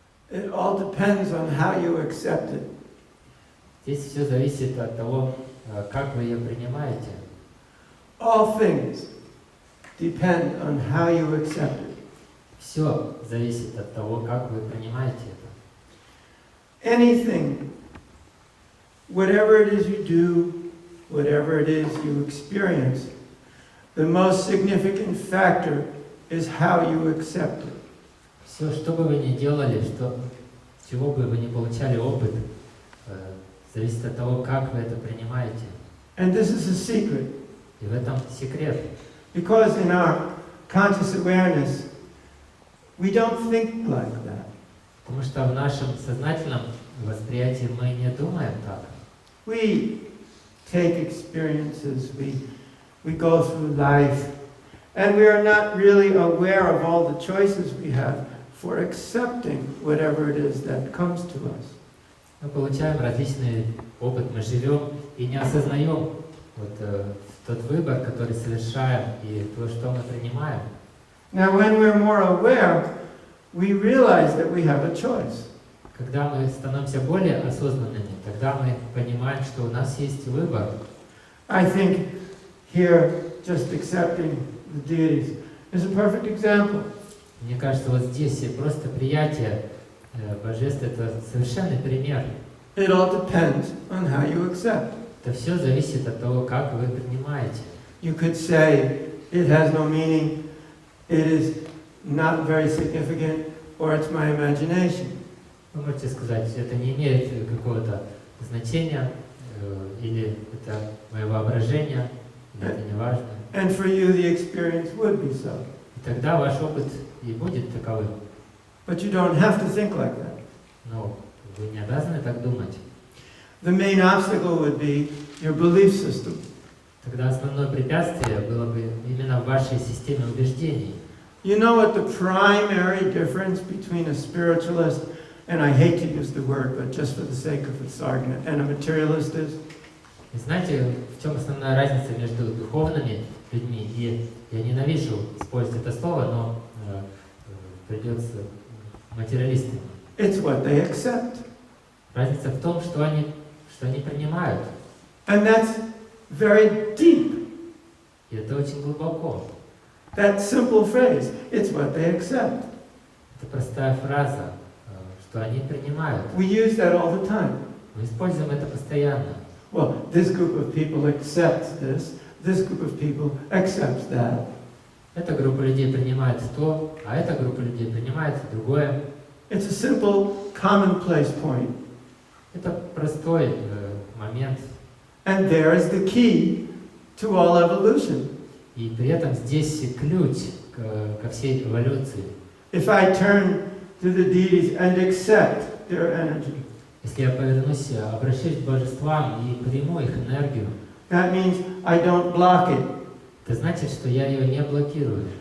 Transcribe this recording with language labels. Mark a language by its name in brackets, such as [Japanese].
[English] It all depends on how you accept it. [Russian] Здесь все зависит от того, как вы ее принимаете. [English] All things depend on how you accept it. [Russian] Все зависит от того, как вы принимаете это. [English] Anything, whatever it is you do, whatever it is you experience, the most significant factor is how you accept it. [Russian] Все, что бы вы ни делали, чего бы вы ни получали опыт, зависит от того, как вы это принимаете. [English] And this is a secret. [Russian] И в этом секрет. [English] Because in our conscious awareness, we don't think like that. [Russian] Потому что в нашем сознательном восприятии мы не думаем так. [English] We take experiences, we go through life, and we are not really aware of all the choices we have for accepting whatever it is that comes to us. [Russian] Мы получаем различный опыт, мы живем и не осознаем тот выбор, который совершаем, и то, что мы принимаем. [English] Now, when we're more aware, we realize that we have a choice. [Russian] Когда мы становимся более осознанными, тогда мы понимаем, что у нас есть выбор. [English] I think here, just accepting the deities is a perfect example. [Russian] Мне кажется, вот здесь просто приятие божеств — это совершенный пример. [English] It all depends on how you accept. [Russian] Это все зависит от того, как вы принимаете. [English] You could say it has no meaning, it is not very significant, or it's my imagination. [Russian] Вы можете сказать, это не имеет какого-то значения, или это мое воображение, или это не важно. [English] And for you, the experience would be so. [Russian] И тогда ваш опыт и будет таковым. [English] But you don't have to think like that. [Russian] Но вы не обязаны так думать. [English] The main obstacle would be your belief system. [Russian] Тогда основное препятствие было бы именно в вашей системе убеждений. [English] You know what the primary difference between a spiritualist and I hate to use the word, but just for the sake of this argument, and a materialist is? [Russian] И знаете, в чем основная разница между духовными людьми, и я ненавижу использовать это слово, но придется материалистами. [English] It's what they accept. [Russian] Разница в том, что они принимают. [English] And that's very deep. [Russian] И это очень глубоко. [English] That simple phrase, it's what they accept. [Russian] Это простая фраза, что они принимают. [English] We use that all the time. [Russian] Мы используем это постоянно. [English] Well, this group of people accepts this group of people accepts that. [Russian] Эта группа людей принимает то, а эта группа людей принимает другое. [English] It's a simple, commonplace point. [Russian] Это простой момент. [English] And there is the key to all evolution. [Russian] И при этом здесь ключ ко всей эволюции. [English] If I turn to the deities and accept their energy, [Russian] Если я повернусь, обращусь к божествам и приму их энергию, [English] that means I don't block it. [Russian] это значит, что я ее не блокирую.